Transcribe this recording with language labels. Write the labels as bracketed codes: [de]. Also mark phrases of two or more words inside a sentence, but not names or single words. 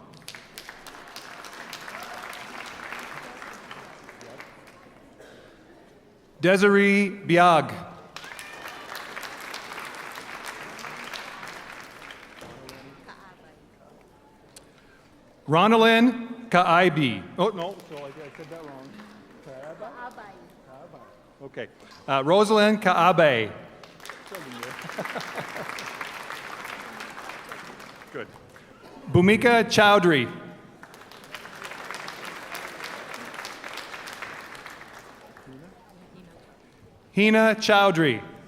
[en] Desiree Biag. Ronalyn Kaibi. Oh, no, so I said that wrong. Kaabai. Okay. Rosalind Kaabe. Good. Bhumika Chowdhury. Hina Chowdhury.